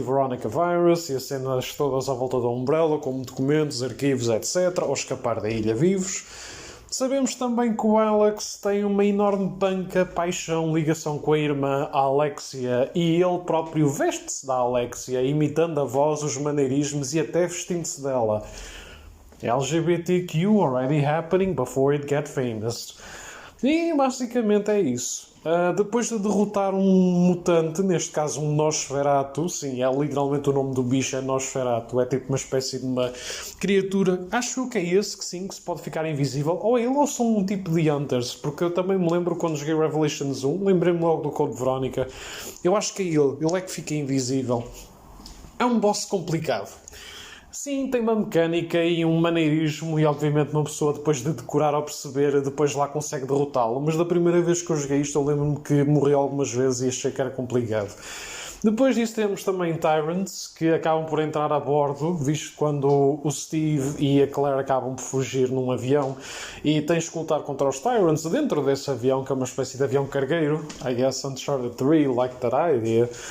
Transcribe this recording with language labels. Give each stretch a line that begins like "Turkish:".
Portuguese: Veronica Virus e as cenas todas à volta da Umbrella, como documentos, arquivos, etc., ou escapar da ilha vivos. Sabemos também que o Alex tem uma enorme panca, paixão, ligação com a irmã Alexia e ele próprio veste-se da Alexia, imitando a voz, os maneirismos e até vestindo-se dela.
English: LGBTQ already happening before it get famous.
Portuguese: E basicamente é isso. Depois de derrotar um mutante, neste caso um Nosferatu, sim, é literalmente o nome do bicho, é Nosferatu, é tipo uma espécie de uma criatura, acho que é esse que sim, que se pode ficar invisível, ou ele ou são um tipo de Hunters, porque eu também me lembro quando joguei Revelations 1, lembrei-me logo do Code Veronica, eu acho que é ele é que fica invisível. É um boss complicado. Sim, tem uma mecânica e um maneirismo e obviamente uma pessoa depois de decorar ou perceber, depois lá consegue derrotá-lo. Mas da primeira vez que eu joguei isto eu lembro-me que morri algumas vezes e achei que era complicado. Depois disso temos também Tyrants, que acabam por entrar a bordo, visto quando o Steve e a Claire acabam por fugir num avião e tens que lutar contra os Tyrants dentro desse avião, que é uma espécie de avião cargueiro.
English: I guess Uncharted 3, like that idea.